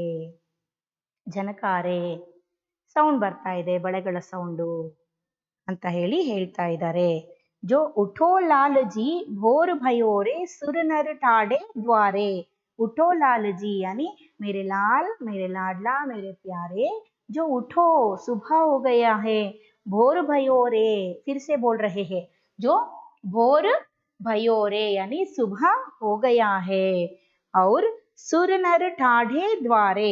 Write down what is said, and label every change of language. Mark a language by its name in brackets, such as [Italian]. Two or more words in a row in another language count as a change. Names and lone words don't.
[Kannada] ಝನಕಾರೆ ಸೌಂಡ್ ಬರ್ತಾ ಇದೆ, ಬಳೆಗಳ ಸೌಂಡು ಅಂತ ಹೇಳ್ತಾ ಇದ್ದಾರೆ. [Hindi] जो उठो लालजी भोर भयो रे सुर नर ठाढ़े द्वारे. उठो लाल जी यानी मेरे लाल, मेरे लाडला, मेरे प्यारे, जो उठो सुबह हो गया है, भोर भयो रे, फिर से बोल रहे हैं, जो भोर भयो रे यानी सुबह हो गया है, और सुर नर ठाढ़े द्वारे.